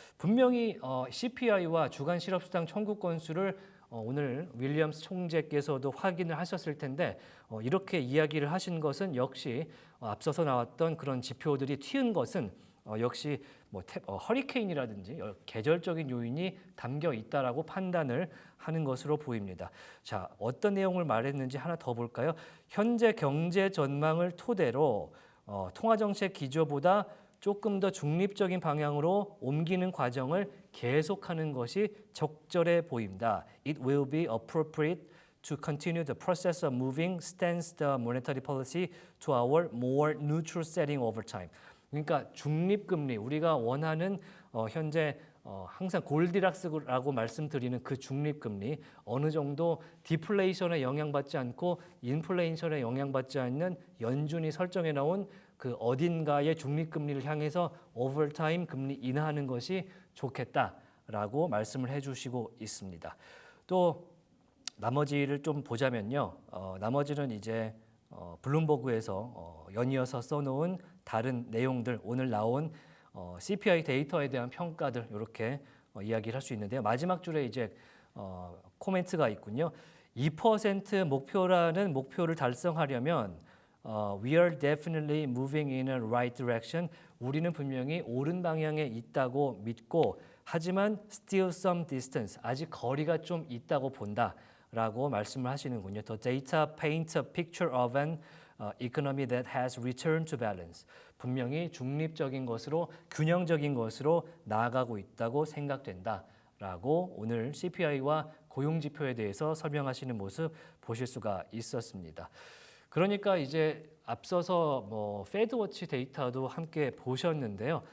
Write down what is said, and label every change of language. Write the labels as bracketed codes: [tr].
[ko] 분명히 CPI와 주간 실업수당 청구 건수를 오늘 윌리엄스 총재께서도 확인을 하셨을 텐데 이렇게 이야기를 하신 것은 역시 앞서서 나왔던 그런 지표들이 튀은 것은 역시 허리케인이라든지 계절적인 요인이 담겨 있다라고 판단을 하는 것으로 보입니다. 자, 어떤 내용을 말했는지 하나 더 볼까요? 현재 경제 전망을 토대로 통화정책 기조보다 조금 더 중립적인 방향으로 옮기는 과정을 계속하는 것이 적절해 보인다. [en] It will be appropriate to continue the process of moving stance the monetary policy to our more neutral setting over time. [ko] 그러니까 중립금리, 우리가 원하는 현재 항상 골디락스라고 말씀드리는 그 중립금리, 어느 정도 디플레이션에 영향받지 않고 인플레이션에 영향받지 않는 연준이 설정해 놓은 그 어딘가의 중립금리를 향해서 오버타임 금리 인하하는 것이 좋겠다라고 말씀을 해주시고 있습니다. 또 나머지를 좀 보자면요, 나머지는 이제 블룸버그에서 연이어서 써놓은 다른 내용들, 오늘 나온 CPI 데이터에 대한 평가들 이렇게 이야기를 할 수 있는데요. 마지막 줄에 이제 코멘트가 있군요. 2% 목표라는 목표를 달성하려면 [en] we are definitely moving in a right direction. [ko] 우리는 분명히 옳은 방향에 있다고 믿고 하지만 [en] still some distance. [ko] 아직 거리가 좀 있다고 본다라고 말씀을 하시는군요. [en] The data paints a picture of an economy that has returned to balance. [ko] 분명히 중립적인 것으로 균형적인 것으로 나아가고 있다고 생각된다라고 오늘 CPI와 고용 지표에 대해서 설명하시는 모습 보실 수가 있었습니다. 그러니까 이제 앞서서 페드워치 데이터도 함께 보셨는데요.